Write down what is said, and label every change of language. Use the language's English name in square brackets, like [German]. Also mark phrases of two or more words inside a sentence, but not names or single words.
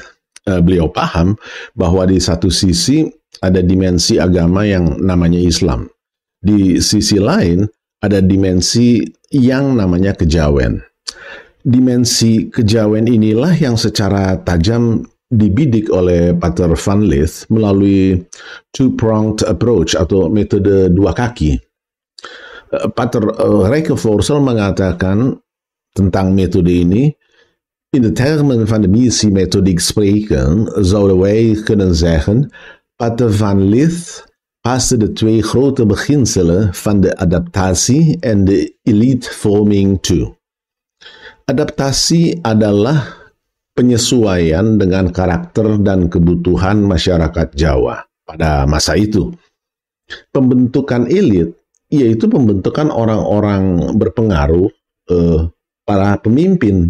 [Indonesian] Beliau paham bahwa di satu sisi ada dimensi agama yang namanya Islam. Di sisi lain ada dimensi yang namanya kejawen. Dimensi kejawen inilah yang secara tajam dibidik oleh Pater van Lith melalui [English] two-pronged approach [Indonesian] atau metode dua kaki. Pater Rijkevorsel mengatakan tentang metode ini, [Dutch] in de termen van de missie-methodiek spreken, zouden wij kunnen zeggen, Pater van Lith paste de twee grote beginselen van de adaptatie en de elitevorming toe. [Indonesian] Adaptasi adalah penyesuaian dengan karakter dan kebutuhan masyarakat Jawa pada masa itu. Pembentukan elit yaitu pembentukan orang-orang berpengaruh, para pemimpin.